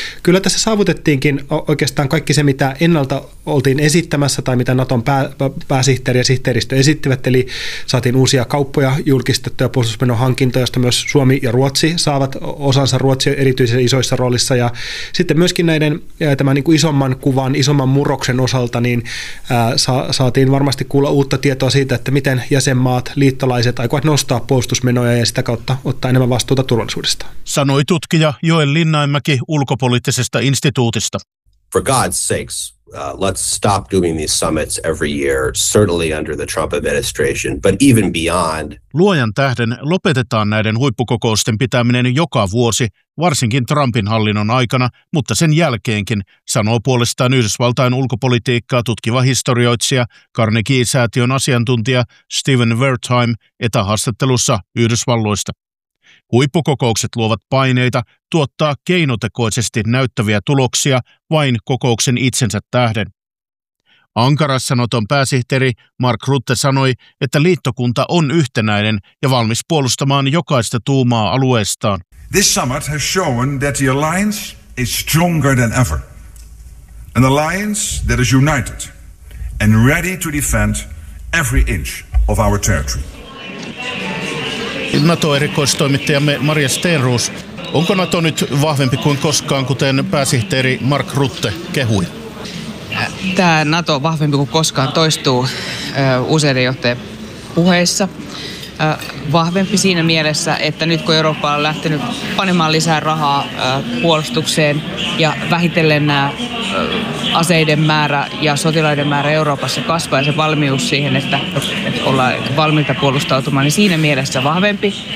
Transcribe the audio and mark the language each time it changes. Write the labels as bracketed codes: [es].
[fi] Kyllä tässä saavutettiinkin oikeastaan kaikki se, mitä ennalta oltiin esittämässä, tai mitä Naton pääsihteeri ja sihteeristö esittivät, eli saatiin uusia kauppoja julkistettuja, puolustusmenon hankinto, josta myös Suomi ja Ruotsi saavat osansa, Ruotsi erityisen isoissa roolissa, ja sitten myöskin näiden tämän niin kuin isomman kuvan, isomman murroksen osalta, niin saatiin varmasti kuulla uutta tietoa siitä, että miten jäsenmaat, liittolaiset aikovat nostaa puolustusmenoja ja sitä kautta ottaa enemmän vastuuta turvallisuudesta. Sanoi tutkija Joel Linnainmäki ulkopoliittisesta instituutista. [en] For God's sakes, let's stop doing these summits every year, certainly under the Trump administration, but even beyond. [fi] Luojan tähden lopetetaan näiden huippukokousten pitäminen joka vuosi, varsinkin Trumpin hallinnon aikana, mutta sen jälkeenkin, sanoo puolestaan Yhdysvaltain ulkopolitiikkaa tutkiva historioitsija, Carnegie-säätiön asiantuntija Stephen Wertheim etähaastattelussa Yhdysvalloista. Huippukokoukset luovat paineita tuottaa keinotekoisesti näyttäviä tuloksia vain kokouksen itsensä tähden. Ankarassa Naton pääsihteeri Mark Rutte sanoi, että liittokunta on yhtenäinen ja valmis puolustamaan jokaista tuumaa alueestaan. [en] This summit has shown that the alliance is stronger than ever. An alliance that is united and ready to defend every inch of our territory. [fi] NATO-erikoistoimittajamme Maria Stenroos, onko NATO nyt vahvempi kuin koskaan, kuten pääsihteeri Mark Rutte kehui? Tämä NATO vahvempi kuin koskaan toistuu useiden johtajien puheissa. Vahvempi siinä mielessä, että nyt kun Eurooppa on lähtenyt panemaan lisää rahaa puolustukseen ja vähitellen nämä aseiden määrä ja sotilaiden määrä Euroopassa kasvaa ja se valmius siihen, että ollaan valmiita puolustautumaan, niin siinä mielessä vahvempi.